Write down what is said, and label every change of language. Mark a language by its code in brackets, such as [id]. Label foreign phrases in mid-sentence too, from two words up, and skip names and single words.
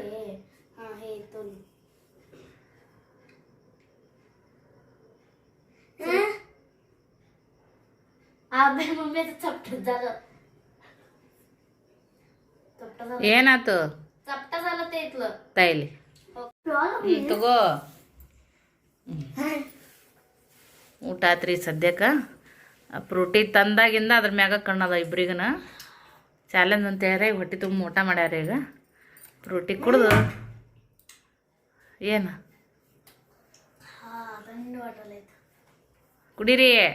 [mr] हा हे इथून. अबे मम्मीचं चपट झालं. [kn] ಏನಾಯ್ತು [mr] चपट झालं ते इथलं [kn] ತಾಯಿಲಿ ತಗೋ. ಊಟ ಆತ್ರಿ ಸದ್ಯಕ್ಕೆ. ಫ್ರೂಟಿ ತಂದಾಗಿಂದ ಅದ್ರ ಮ್ಯಾಗ ಕಣ್ಣದ ಇಬ್ರಿಗನ ಚಾಲೆಂಜ್ ಅಂತ ಹೇಳಿ ಹೊಟ್ಟೆ ತುಂಬ ಊಟ ಮಾಡ್ಯಾರ. ಈಗ ಫ್ರೂಟಿ ಕುಡ್ದು ಏನು ಕುಡೀರಿ.